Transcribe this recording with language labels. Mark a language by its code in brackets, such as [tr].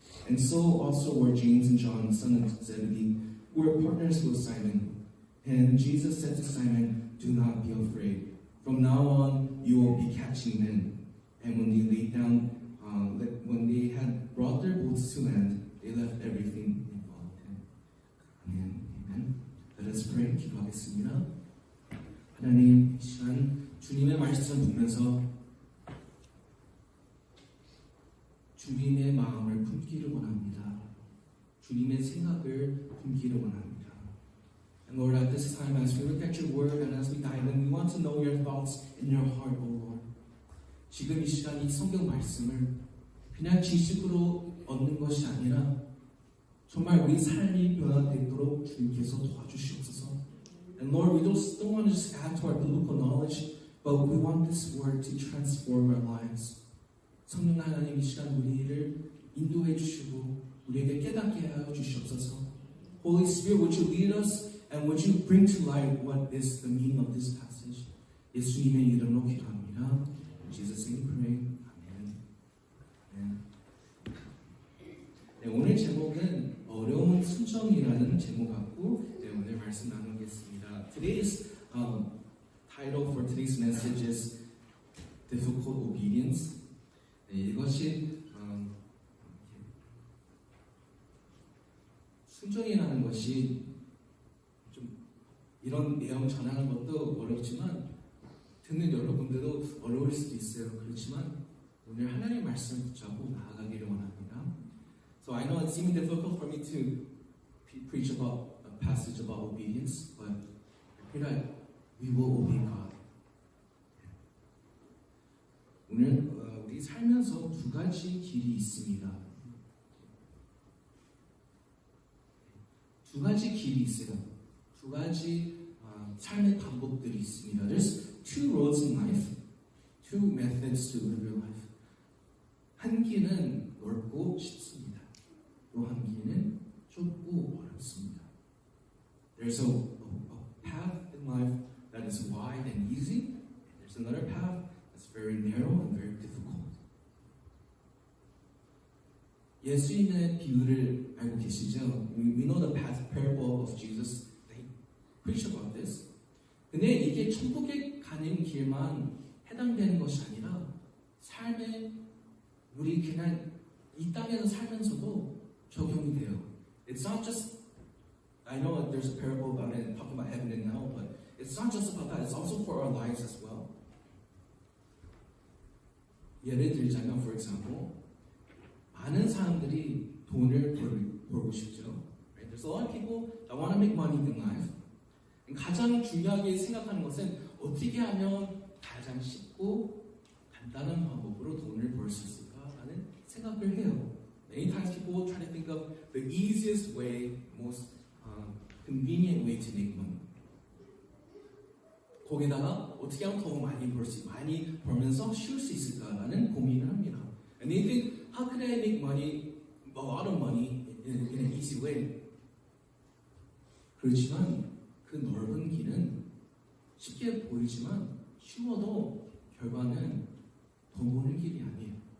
[en] And so also were James and John, son of Zebedee, who were partners with Simon. And Jesus said to Simon, "Do not be afraid. From now on, you will be catching men." And when they had brought their boats to land, they left everything and followed him. Amen. Amen. Let us pray. [ko] 기도하겠습니다. 하나님, 이 시간 주님의 말씀을 보면서 주님의 마음을 품기를 원합니다. 주님의 생각을 품기를 원합니다. [en] And Lord, at this time, as we look at your word and as we dive in, we want to know your thoughts in your heart, O Lord. [ko] 지금 이 시간 이 성경 말씀을 그냥 지식으로 얻는 것이 아니라 정말 우리 삶이 변화되도록 주님께서 도와주시옵소서. [en] And Lord, we don't want to just add to our biblical knowledge, but we want this word to transform our lives. [ko] 성령 하나님 이 시간 우리를 인도해 주시고 우리에게 깨닫게 하여 주시옵소서. [en] Holy Spirit, would you lead us and would you bring to light what is the meaning of this passage? [ko] 예수님의 이름으로 기도합니다. [en] In Jesus' name we pray. [ko] 아멘. 네, 오늘 제목은 어려운 순정이라는 제목 갖고 오늘 말씀 나누겠습니다. [en] Today's title for today's message is Difficult Obedience. [ko] 네, 이것이 순종이라는 것이 좀 이런 내용 전하는 것도 어렵지만 듣는 여러분들도 어려울 수도 있어요. 그렇지만 오늘 하나님의 말씀을 붙잡고 나아가기를 원합니다. [en] So I know it's even difficult for me to preach about a passage about obedience, but I pray that we will obey God. [ko] 오늘 우리 살면서 두 가지 길이 있습니다. 두 가지 길이 있어요. 두 가지 삶의 방법들이 있습니다. [en] There's two roads in life, two methods to live your life. [ko] 한 길은 넓고 쉽습니다. 또 한 길은 좁고 어렵습니다. [en] There's a path in life that is wide and easy. There's another path that's very narrow and very difficult. [ko] 예수님의 비유를 알고 계시죠? [en] We know the parable of Jesus. They preach about this. [ko] 근데 이게 천국에 가는 길만 해당되는 것이 아니라 삶에 우리 그냥 이 땅에서 살면서도 적용이 돼요. [en] It's not just, I know there's a parable about it, talking about heaven and hell, but it's not just about that. It's also for our lives as well. [ko] 예를 들자면, [en] for example, [ko] 많은 사람들이 돈을 벌고 싶죠. [en] Right? There's a lot of people that want to make money in life. [ko] 가장 중요하게 생각하는 것은 어떻게 하면 가장 쉽고 간단한 방법으로 돈을 벌 수 있을까라는 생각을 해요. [en] Many times people try to think of the easiest way, most convenient way to make money. [ko] 거기다가 어떻게 하면 더 많이 벌면서 쉬울 수 있을까라는 고민을 합니다. [en] And they think, how can I make money, a lot of money in an easy way? [ko] 그렇지만 그 넓은 길은 쉽게 보이지만 쉬워도 결과는 돈 버는 길이 아니에요.